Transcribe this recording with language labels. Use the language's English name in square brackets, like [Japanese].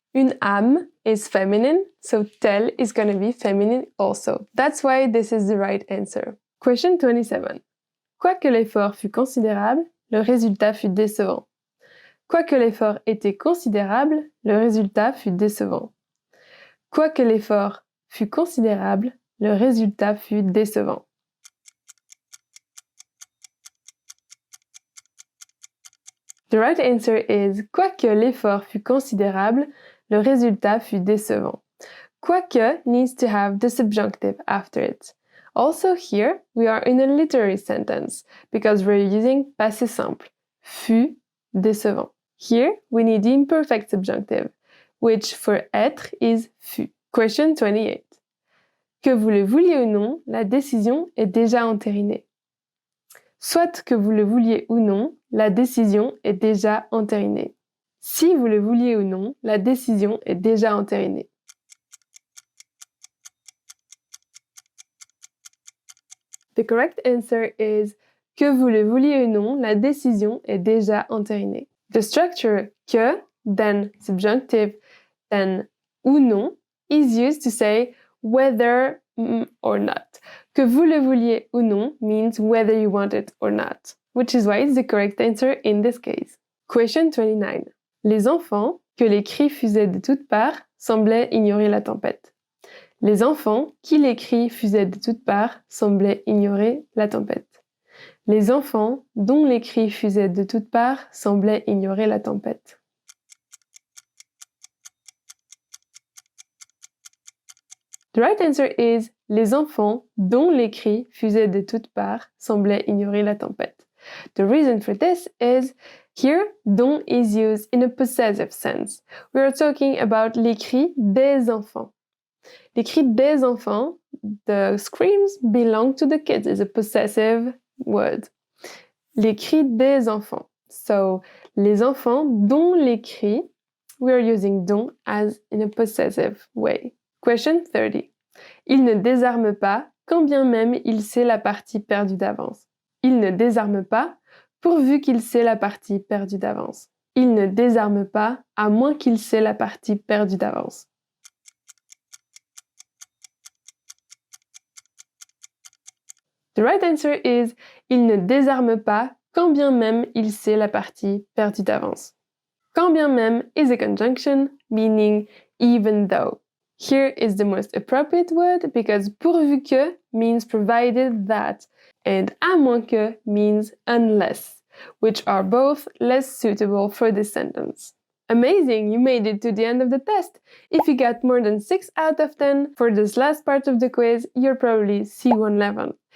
[French] Une âme [English] is feminine, so tel is going to be feminine also. That's why this is the right answer. Question 27. [French] Quoique l'effort fût considérable, le résultat fut décevant. Quoique l'effort était considérable, le résultat fut décevant. Quoique l'effort fût considérable, le résultat fut décevant. [English] The right answer is [French] quoique l'effort fût considérable, le résultat fut décevant. [English] Quoique needs to have the subjunctive after it. Also here, we are in a literary sentence because we're using passé simple. [French] Fut décevant. [English] Here, we need the imperfect subjunctive, which for être is fut. Question 28. [French] Que vous le vouliez ou non, la décision est déjà entérinée. Soit que vous le vouliez ou non, la décision est déjà entérinée. Si vous le vouliez ou non, la décision est déjà entérinée. [English] The correct answer is [French] que vous le vouliez ou non, la décision est déjà entérinée. [English] The structure que, then subjunctive, then ou non is used to say whether or not. [French] Que vous le vouliez ou non [English] means whether you want it or not, which is why it's the correct answer in this case. Question 29. [French] Les enfants, que les cris fusaient de toutes parts, semblaient ignorer la tempête. Les enfants, qui les cris fusaient de toutes parts, semblaient ignorer la tempête. Les enfants, dont les cris fusaient de toutes parts, semblaient ignorer la tempête. [English] The right answer is [French] les enfants, dont les cris fusaient de toutes parts, semblaient ignorer la tempête. [English] The reason for this is here, dont is used in a possessive sense. We are talking about [French] les cris des enfants. Les cris des enfants, [English] the screams belong to the kids, is a possessive word. [French] Les cris des enfants. [English] So, [French] les enfants dont les cris, [English] we are using dont as in a possessive way. Question 30. [French] Il ne désarme pas, quand bien même il sait la partie perdue d'avance. Il ne désarme pas, pourvu qu'il sait la partie perdue d'avance. Il ne désarme pas, à moins qu'il sait la partie perdue d'avance. [English] The right answer is [French] il ne désarme pas quand bien même il sait la partie perdue d'avance. [English] Quand bien même is a conjunction meaning even though. Here is the most appropriate word because pourvu que means provided that and à moins que means unless, which are both less suitable for this sentence. Amazing, you made it to the end of the test. If you got more than 6 out of 10 for this last part of the quiz, you're probably C1 level.